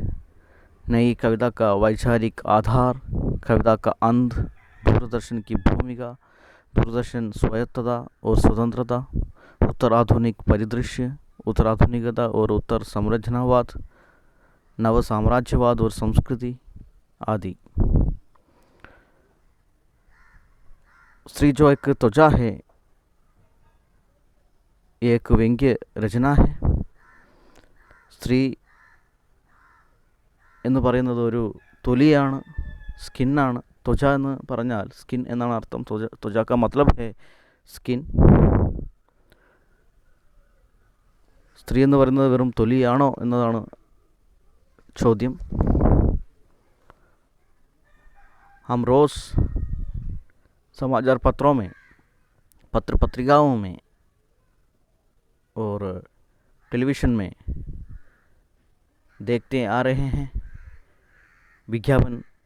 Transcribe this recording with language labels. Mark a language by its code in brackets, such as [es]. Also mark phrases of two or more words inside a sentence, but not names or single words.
[hi] नई कविता का वैचारिक आधार, कविता का अंध, दूरदर्शन की भूमिका, दूरदर्शन स्वायत्तता और स्वतंत्रता, उत्तराधुनिक परिदृश्य, उत्तराधुनिकता और उत्तर संरचनावाद, नव साम्राज्यवाद और संस्कृति आदि। स्त्री जो एक त्वचा है एक व्यंग्य രചന है। [ml] സ്ത്രീ എന്ന് പറയുന്നത് ഒരു തൊലിയാണ്, സ്കിന്നാണ്. ത്വച എന്ന് പറഞ്ഞാൽ സ്കിൻ എന്നാണ് അർത്ഥം. [hi] ത്വച का मतलब है സ്കിൻ. [ml] സ്ത്രീ എന്ന് പറയുന്നത് വെറും തൊലിയാണോ എന്നതാണ് ചോദ്യം। [hi] हम रोज़ समाचार पत्रों में, पत्र पत्रिकाओं में और टेलीविज़न में देखते आ रहे हैं विज्ञापन।